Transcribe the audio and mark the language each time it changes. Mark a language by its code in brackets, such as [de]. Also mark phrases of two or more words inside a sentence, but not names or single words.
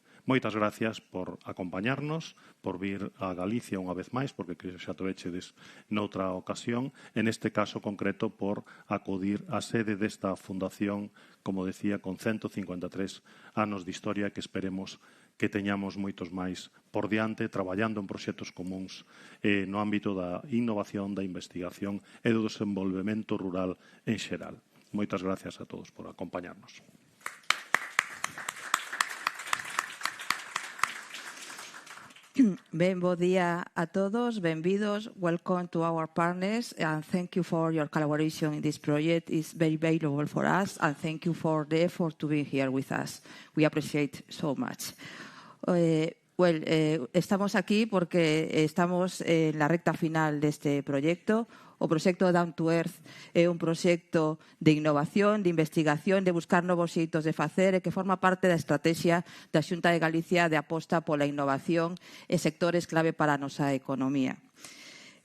[gl] Moitas gracias por acompañarnos, por vir a Galicia unha vez máis, porque xa tovechedes noutra ocasión, en este caso concreto por acudir á sede desta fundación, como decía, con 153 anos de historia que esperemos que teñamos moitos máis por diante, traballando en proxectos comuns no ámbito da innovación, da investigación e do desenvolvemento rural en xeral. Moitas gracias a todos por acompañarnos. Ben, bo día a todos, benvidos, [en] welcome to our partners and thank you for your collaboration in this project. It's very valuable for us and thank you for the effort to be here with us. We appreciate so much. [gl] Estamos aquí porque estamos en la recta final deste proxecto. O proxecto Down to Earth é un proxecto de innovación, de investigación, de buscar novos xeitos de facer e que forma parte da estrategia da Xunta de Galicia de aposta pola innovación e sectores clave para a nosa economía.